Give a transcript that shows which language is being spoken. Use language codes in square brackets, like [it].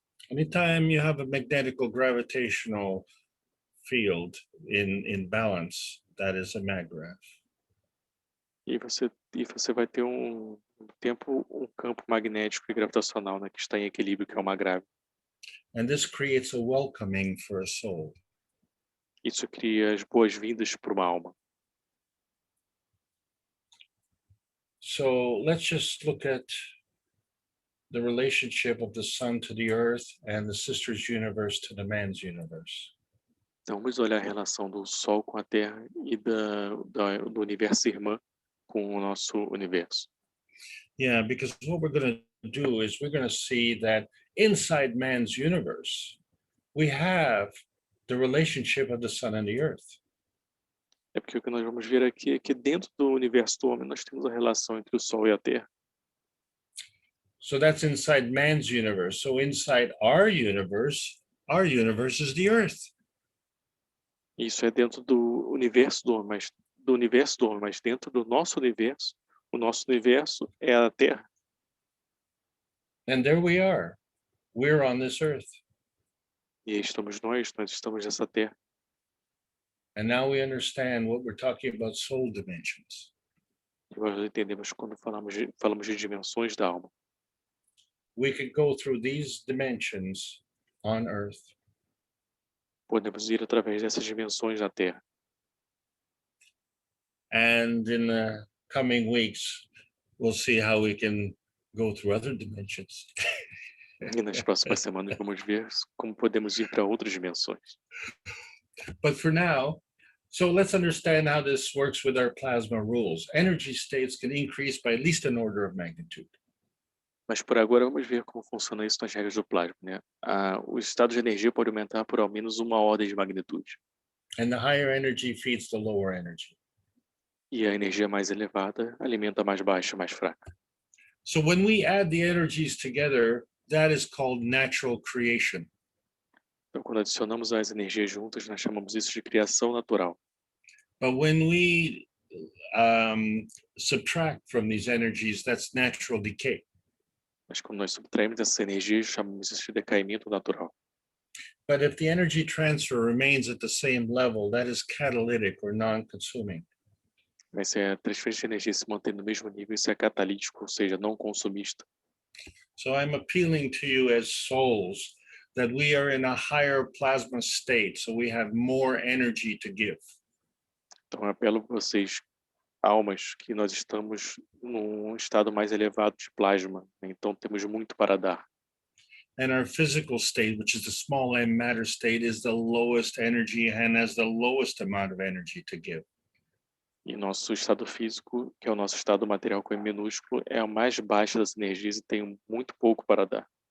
[en] Anytime you have a magnetical gravitational field in balance, that is a maggrav. [pt] E você vai ter um campo magnético e gravitacional, né, que está em equilíbrio, que é uma grave. [en] And this creates a welcoming for a soul. [pt] Isso cria as boas-vindas para uma alma. [en] So let's just look at the relationship of the sun to the earth and the sister's universe to the man's universe. [pt] Então vamos olhar a relação do Sol com a Terra e do universo irmã com o nosso universo. [en] Yeah, because what we're going to do is we're going to see that inside man's universe, we have the relationship of the sun and the earth. [pt] É porque o que nós vamos ver aqui é que dentro do universo do homem nós temos a relação entre o Sol e a Terra. [en] So that's inside man's universe. So inside our universe is the earth. [pt] Isso é dentro do universo do homem, mas dentro do nosso universo, o nosso universo é a Terra. [en] And there we are. We're on this earth. [pt] E aí estamos nós estamos nessa Terra. [en] And now we understand what we're talking about soul dimensions. [pt] E nós entendemos quando falamos de dimensões da alma. [en] We could go through these dimensions on earth. [pt] Podemos ir através dessas dimensões na Terra. [en] And in the coming weeks, we'll see how we can go through other dimensions. [pt] E nas próximas semanas vamos ver como podemos ir para outras dimensões. [en] But for now, so let's understand how this works with our plasma rules. Energy states can increase by at least an order of magnitude. [pt] Mas por agora vamos ver como funciona isso nas regras do plasma, né? O estado de energia pode aumentar por ao menos uma ordem de magnitude. [en] And the higher energy feeds the lower energy. [pt] E a energia mais elevada alimenta a mais baixa, mais fraca. [en] So when we add the energies together, that is called natural creation. [pt] Então, quando adicionamos as energias juntas, nós chamamos isso de criação natural. [en] But when we subtract from these energies, that's natural decay. [pt] Mas quando nós subtraímos essas energias, chamamos isso de decaimento natural. [en] But if the energy transfer remains at the same level, that is catalytic or non-consuming. [pt] Mas se a transferência de energia se mantém no mesmo nível, isso é catalítico, ou seja, não consumista. [en] So I'm appealing to you as souls that we are in a higher plasma state, so we have more energy to give. [pt] Então, eu apelo a vocês, almas, que nós estamos num estado mais elevado de plasma, né? Então temos muito para dar. [en] And our physical state, which is the small m matter state, is the lowest energy and has the lowest amount of energy to give. [pt] E nosso estado físico, que é o nosso estado material com M minúsculo, é a mais baixa das energias e tem muito pouco para dar.